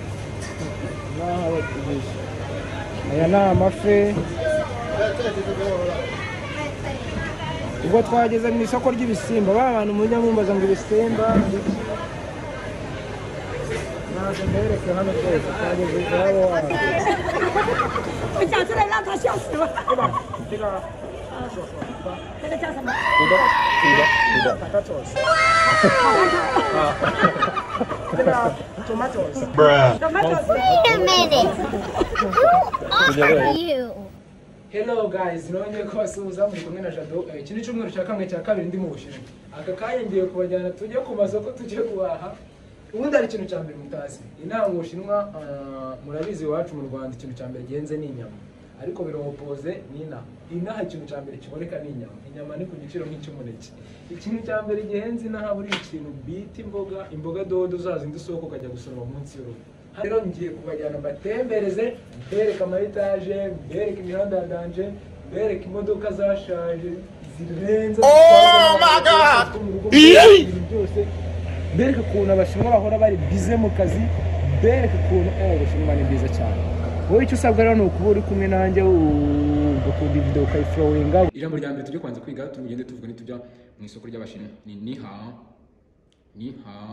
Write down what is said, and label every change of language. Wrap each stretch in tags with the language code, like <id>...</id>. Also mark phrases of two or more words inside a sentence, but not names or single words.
<rw>Aya ni amafi. Ubwo twageze mu isoko ry'ibisimba, abantu mujya mumbaza ngo ibisimba naje mbereke hano twese twageze iwabo wabo.</rw> <en>Tomatoes. Bruh. Wait a minute. Who are you? Hello guys,</en> <rw>nonye ko basuhuza muri kumwe na Jado. Iki ni cyumweru cya kamwe cya kabiri ndi mu Bushinwa. Aka kanya ngiye kubajyana tujye ku masoko tujye guhaha. Ubundi ari ikintu cya mbere mutazi. Inaha mu Bushinwa murabizi iwacu mu Rwanda ikintu cya mbere gihenze ni inyama. Ariko biropoze ni inaha ikintu cya mbere kiboneka ni inyama. Inyama ni ku giciro nk'icy'umuneke. Ikintu cya mbere gihenze inaha buri ikintu bita imboga dodo zazindi soko kajya gusoroma munsi y'urugo. Rero ngiye kubajyana mbatembereze, mbereka ama etage, mbereka imihanda ya danje, mbereka imodoka zashaje zirenze.</rw> <en>Oh my god.</en> <rw>Byose mbereka ukuntu abashinwa bahora bari bize mu kazi, mbereka ukuntu abashinwa ni bize cyane. Wowe icyo usabwa rero ni ukuba uri kumwe nanjye ugakunda video ukayiflowinga. Ijambo rya mbere tujye kwanza kwiga tugende tuvuga nitujya mu isoko ry'abashinwa ni ni ha.</rw>